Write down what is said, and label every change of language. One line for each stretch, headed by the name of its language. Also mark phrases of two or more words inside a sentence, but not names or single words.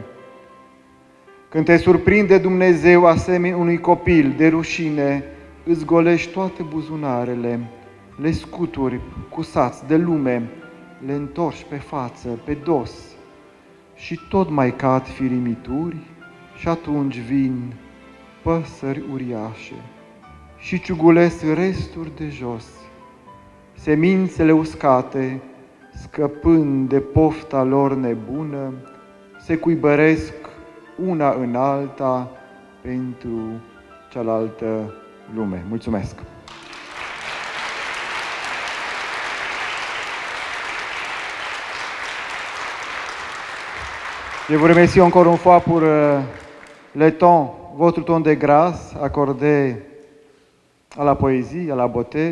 Romanian: Când te surprinde Dumnezeu asemeni unui copil de rușine, îți golești toate buzunarele, le scuturi cu sați de lume, le întorci pe față, pe dos și tot mai cad firimituri și atunci vin păsări uriașe și ciugulesc resturi de jos. Semințele uscate, scăpând de pofta lor nebună, se cuibăresc una în alta pentru cealaltă lume. Mulțumesc!
French: Je vous remercie encore une fois pour le temps, votre temps de grâce accordé à la poésie, à la beauté.